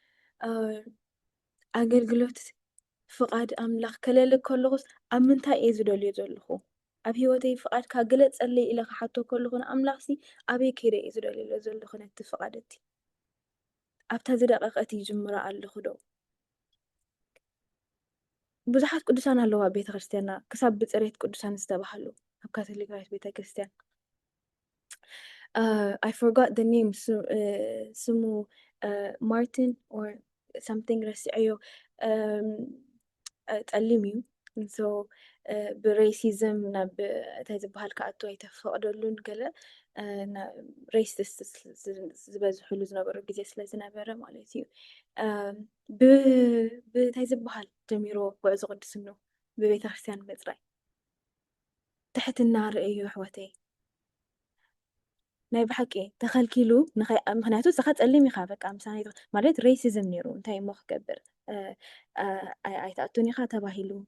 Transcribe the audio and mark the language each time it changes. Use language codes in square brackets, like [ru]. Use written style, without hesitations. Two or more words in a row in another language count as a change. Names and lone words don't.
[ti] ኣገልግሎት ፍቓድ ኣምላኽ ከለል ከለኹስ ኣብ ምንታይ እየ ዝደልዮ ዘለኹ ኣብ ሂወተይ ፍቓድካ ግለጸለይ ኢለ ክሓቶ ከለኹ ኣምላኽ ኣበይ ከይደ እየ ዝደልዮ ዘለኹ ነቲ ፍቓድ እቲ ኣብታ ዝደቐቐት ይጅምራ ኣለኹ ዶ ብዙሓት ቅዱሳን ኣለዋ ቤተ ክርስቲያንና ክሳብ ብፅሬት ቅዱሳን ዝተባሃሉ ኣብ ካቶሊካዊት ቤተ ክርስቲያን [en] I forgot the name. [ti] ስሙ [en] Martin or something [ti] ረሲዐዮ ጠሊም እዩ so ብሬሲዝም ናብ እንታይ ዝበሃል ክኣቱ ኣይተፈቕደሉን ገለ ሬሲስት ዝበዝሕሉ ዝነበሩ ግዜ ስለ ዝነበረ ማለት እዩ ብእንታይ ዝበሃል ጀሚሮ ጉዕዞ ቅድስኑ ብቤተ ክርስቲያን ምፅራይ ትሕትና ርእዩ ኣሕወተይ ናይ ብሓቂ ተኸልኪሉ ምክንያቱ ስኻ ፀሊም ኢኻ በቃ ምሳና ማለት ሬሲዝም ነይሩ እንታይ እሞ ክገብር ኣይተኣቱን ኢኻ ተባሂሉ